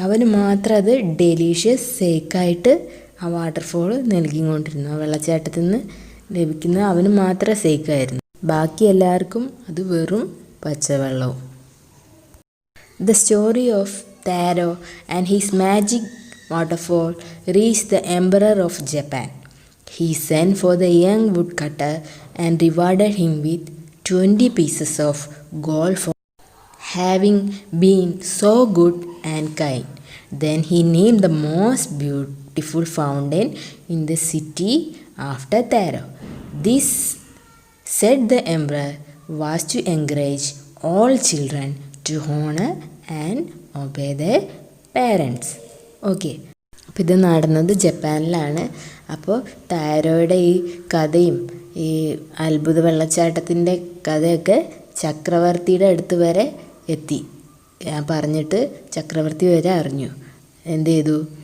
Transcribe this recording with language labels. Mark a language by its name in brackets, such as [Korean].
[Malayalam] അവന് മാത്രം അത് ഡെലീഷ്യസ് സേക്കായിട്ട് ആ വാട്ടർഫോൾ നൽകിക്കൊണ്ടിരുന്നു. ആ വെള്ളച്ചാട്ടത്തിൽ നിന്ന് ലഭിക്കുന്ന അവന് മാത്രം സേക്കായിരുന്നു. ബാക്കി എല്ലാവർക്കും അത് വെറും പച്ചവെള്ളവും. [English] The story of Taro and his magic waterfall reached the Emperor of Japan. He sent for the young woodcutter and rewarded him with 20 pieces of gold for having been so good and kind. Then he named the most beautiful fountain in the city after Taro. This, said the emperor, was to encourage all children to honor and obey their parents. [Malayalam] Okay, അപ്പോൾ ഇത് നടന്നത് ജപ്പാനിലാണ്. അപ്പോൾ താരോയുടെ ഈ കഥയും ഈ അത്ഭുത വെള്ളച്ചാട്ടത്തിൻ്റെ കഥയൊക്കെ ചക്രവർത്തിയുടെ അടുത്ത് വരെ എത്തി. പറഞ്ഞിട്ട് ചക്രവർത്തി വരെ അറിഞ്ഞു. എന്ത് ചെയ്തു?